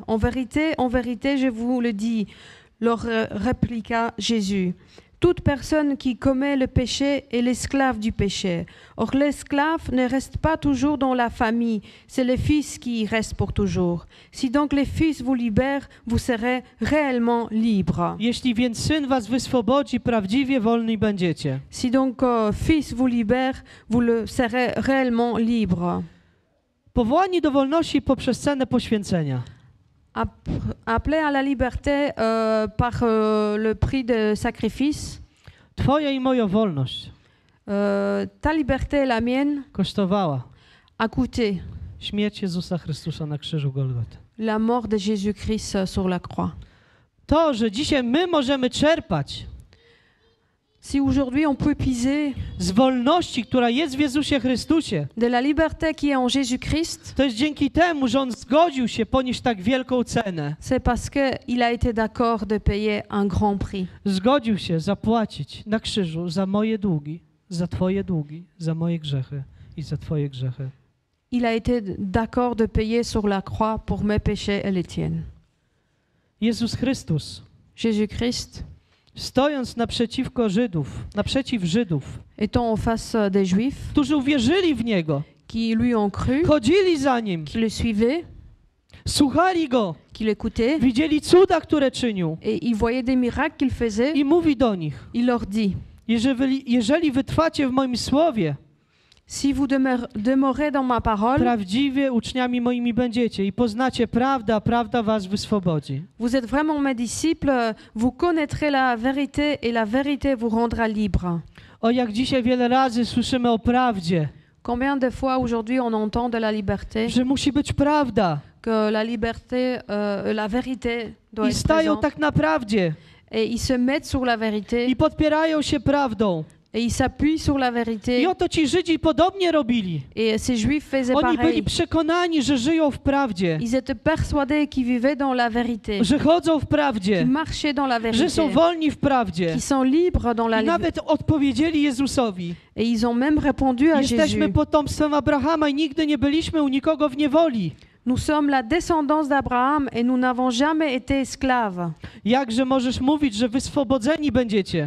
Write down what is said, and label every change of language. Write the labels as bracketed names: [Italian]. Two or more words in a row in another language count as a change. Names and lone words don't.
[French] En vérité, je vous le dis, leur répliqua Jésus. Toute personne qui commet le péché est l'esclave du péché. Or, l'esclave ne reste pas toujours dans la famille, c'est le Fils qui y reste pour toujours. Si donc le Fils vous libère, vous serez réellement libre. [Polish] Jeśli więc syn was wyswobodzi, prawdziwie wolni będziecie. [French] Si donc Fils vous libère, vous le serez réellement libre. [Polish] Powołani do wolności poprzez cenę poświęcenia. [French] Appelé à la liberté par le prix de sacrifice. [Polish] Twoja i moja wolność [French] Ta liberté et la mienne [Polish] kosztowała [French] a coûté [Polish] śmierć Jezusa Chrystusa na krzyżu Golgoty. [French] la mort de Jésus-Christ sur la croix. [Polish] To, że dzisiaj my możemy czerpać [French] Si aujourd'hui on peut puiser [Polish] z wolności, która jest w Jezusie Chrystusie, [French] de la liberté qui est en Jésus-Christ, [Polish] to jest dzięki temu, że On zgodził się ponieść tak wielką cenę. [French] c'est parce qu'il a été d'accord de payer un grand prix. [Polish] Zgodził się zapłacić na krzyżu za moje długi, za Twoje długi, za moje grzechy i za Twoje grzechy. [French] Il a été d'accord de payer sur la croix pour mes péchés et les tiennes. [Polish] Jezus Chrystus, [French] Jésus-Christ, [Polish] stojąc naprzeciw Żydów, [French] étant en face des Juifs [Polish] którzy uwierzyli w Niego, [French] qui lui ont cru, [Polish] chodzili za Nim, [French] qui le suivaient, [Polish] słuchali Go, [French] qui l'écoutaient, [Polish] widzieli cuda, które czynił [French] et ils voyaient des miracles qu'il faisait, [Polish] i mówi do nich: [French] il leur dit: [Polish] jeżeli wytrwacie w moim słowie, [French] Si vous demeurez dans ma parole, [Polish] prawdziwie uczniami moimi będziecie i poznacie prawdę, a prawda was wyswobodzi. [French] vous êtes vraiment mes disciples, vous connaîtrez la vérité et la vérité vous rendra libre. [Polish] O, jak dzisiaj wiele razy słyszymy o prawdzie, [French] Combien de fois aujourd'hui on entend de la liberté, [Polish] że musi być prawda. [French] que la liberté, la vérité doit [Polish] I [French] être [Polish] stają [French] présente. [Polish] tak na prawdzie [French] Et ils se mettent sur la vérité [Polish] i podpierają się prawdą. [French] et ils s'appuient sur la vérité. [Polish] I oto ci Żydzi podobnie robili. [French] Et ces Juifs faisaient [Polish] Oni byli [French] pareil. [Polish] przekonani, że żyją w prawdzie, [French] Ils étaient persuadés qu'ils vivaient dans la vérité, [Polish] że chodzą w [French] qu'ils [Polish] prawdzie, [French] marchaient dans la [Polish] że są [French] vérité, [Polish] wolni w prawdzie. [French] qu'ils sont libres dans la [Polish] I [French] vérité. [Polish] nawet odpowiedzieli Jezusowi. [French] Et ils ont même répondu à [Polish] Jesteśmy [French] Jésus. [Polish] potomstwem Abrahama i nigdy nie byliśmy u nikogo w niewoli. [French] Nous sommes la descendance d'Abraham et nous n'avons jamais été esclaves. [Polish] Jakże możesz mówić, że wyswobodzeni będziecie?